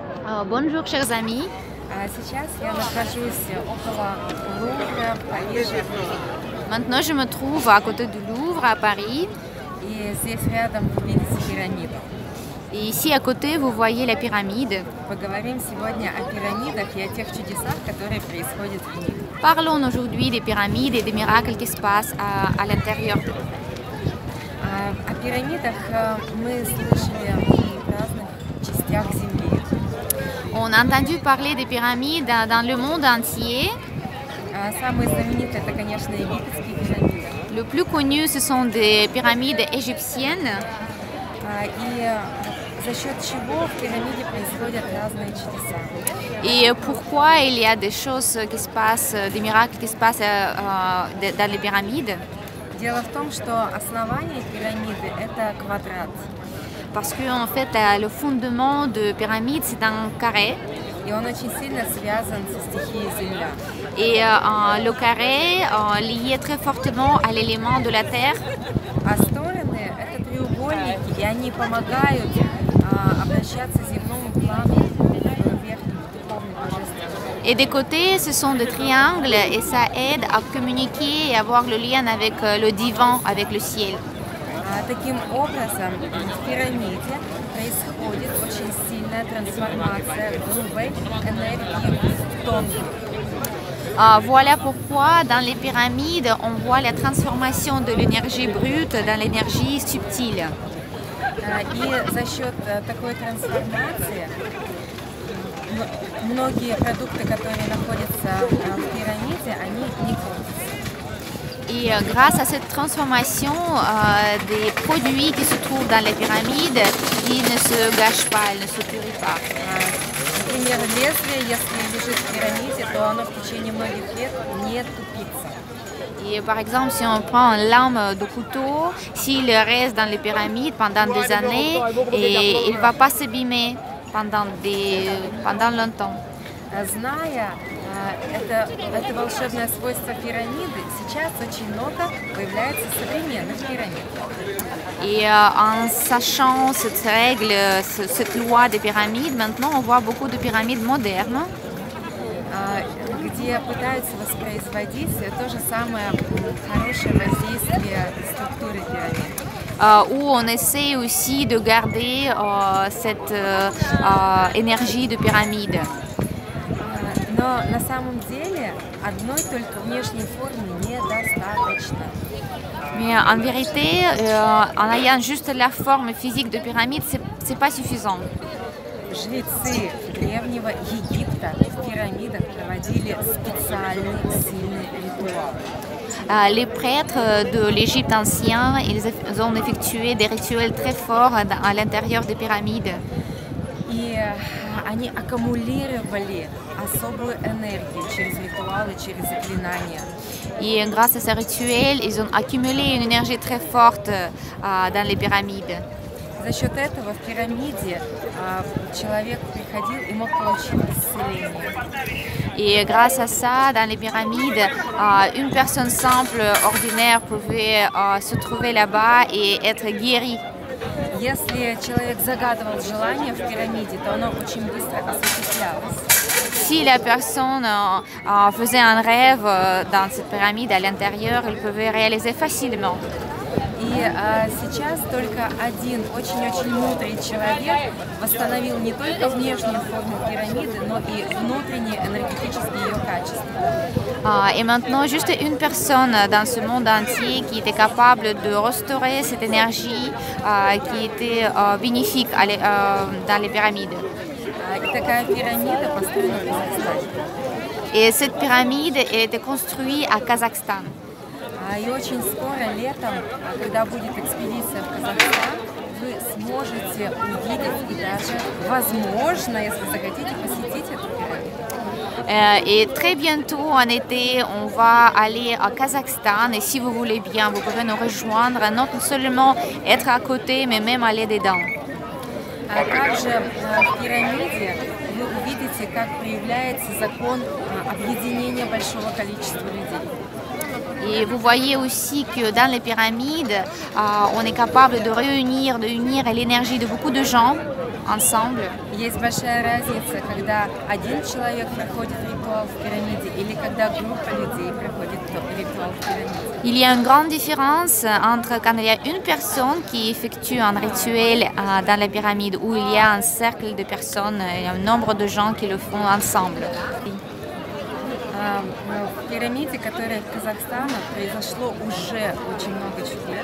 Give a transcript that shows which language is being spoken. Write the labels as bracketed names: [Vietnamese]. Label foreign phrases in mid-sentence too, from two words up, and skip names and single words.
[French] Bonjour chers amis. [Russian] Сейчас я нахожусь около Лувра в Париже. [French] Maintenant je me trouve à côté du Louvre à Paris. [Russian] И здесь рядом вы видите пирамиду. [French] Et ici à côté vous voyez la pyramide. [Russian] Поговорим сегодня о пирамидах и о тех чудесах, которые происходят в них. [French] Parlons aujourd'hui des pyramides et des miracles qui se passent à l'intérieur d'eux. [Russian] О пирамидах мы слышали в разных частях Земли. [French] On a entendu parler des pyramides dans le monde entier. [Russian] Самые знаменитые это, конечно, египетские пирамиды. [French] Le plus connu, ce sont des pyramides égyptiennes. [Russian] И за счет чего в пирамиде происходят разные чудеса. [French] Et pourquoi il y a des choses qui se passent, des miracles qui se passent dans les pyramides? [Russian] Дело в том, что основание пирамиды это квадрат. [French] Parce que en fait, le fondement de pyramide, c'est un carré. [Russian] И он очень сильно связан со стихией Земля. [French] Et le carré lié très fortement à l'élément de la terre. [Russian] А стороны это треугольники, и они помогают обращаться земному плану в верхнем духовном божественном. [French] Et des côtés, ce sont des triangles et ça aide à communiquer et avoir le lien avec le divin, avec le ciel. [Russian] Таким образом, в пирамиде происходит очень сильная трансформация грубой энергии в тонкую. [French] Voilà pourquoi dans les pyramides, on voit la transformation de l'énergie brute dans l'énergie subtile. [Russian] И за счет такой трансформации многие продукты, которые находятся в пирамиде, они не портятся. [French] Et grâce à cette transformation, des produits qui se trouvent dans les pyramides, ils ne se gâchent pas, ils ne se purifient pas. [Russian] Например, лезвие, если лежит в пирамиде, то оно в течение многих лет не тупится. [French] Et par exemple, si on prend une lame de couteau, s'il reste dans les pyramides pendant des années, et il ne va pas s'abîmer pendant longtemps. [Russian] Зная это волшебное свойство пирамиды, сейчас очень много появляется современных пирамид. [French] Et en sachant cette règle, cette loi des pyramides, maintenant on voit beaucoup de pyramides modernes. [Russian] Где пытаются воспроизводить то же самое хорошее воздействие структуры пирамид. [French] Où on essaie aussi de garder cette énergie de pyramide. [Russian] Но на самом деле одной только внешней формы недостаточно. [French] Mais en vérité, en ayant juste la forme physique de pyramide, c'est pas suffisant. [Russian] Жрецы древнего Египта в пирамидах проводили специальный сильный ритуал. [French] Les prêtres de l'Égypte ancien, ils ont effectué des rituels très forts à l'intérieur des pyramides. [Russian] И они аккумулировали особую энергию через ритуалы, через заклинания. [French] Et grâce à ces rituels, ils ont accumulé une énergie très forte dans les pyramides. [Russian] За счет этого в пирамиде человек приходил и мог получить исцеление. [French] Et grâce à ça, dans les pyramides, une personne simple, ordinaire, pouvait se trouver là-bas et être guérie. [Russian] Если человек загадывал желание в пирамиде, то оно очень быстро осуществлялось. [French] Si la personne faisait un rêve dans cette pyramide à l'intérieur, elle pouvait réaliser facilement. [Russian] И сейчас только один очень-очень мудрый человек восстановил не только внешнюю форму пирамиды, но и внутренние энергетические ее качества. [French] Et maintenant, juste une personne dans ce monde entier qui était capable de restaurer cette énergie qui était bénéfique dans les pyramides. [Russian] И такая пирамида построена в Казахстане. [French] Et cette pyramide a été construite à Kazakhstan. [Russian] И очень скоро летом, когда будет экспедиция в Казахстан, вы сможете увидеть и даже, возможно, если захотите, посетить эту пирамиду. [French] Et très bientôt, en été, on va aller à Kazakhstan. Et si vous voulez bien, vous pouvez nous rejoindre, non seulement être à côté, mais même aller dedans. [Russian] Также в пирамиде вы увидите, как проявляется закон объединения большого количества людей. [French] Et vous voyez aussi que dans les pyramides, on est capable de unir l'énergie de beaucoup de gens. ensemble. [Russian] Есть большая разница, когда один человек проходит ритуал в пирамиде или когда группа людей проходит ритуал в пирамиде. [French] Il y a une grande différence entre quand il y a une personne qui effectue un rituel dans la pyramide où il y a un cercle de personnes et un nombre de gens qui le font ensemble. [Russian] В пирамиде, которая в Казахстане, произошло уже очень много чудес.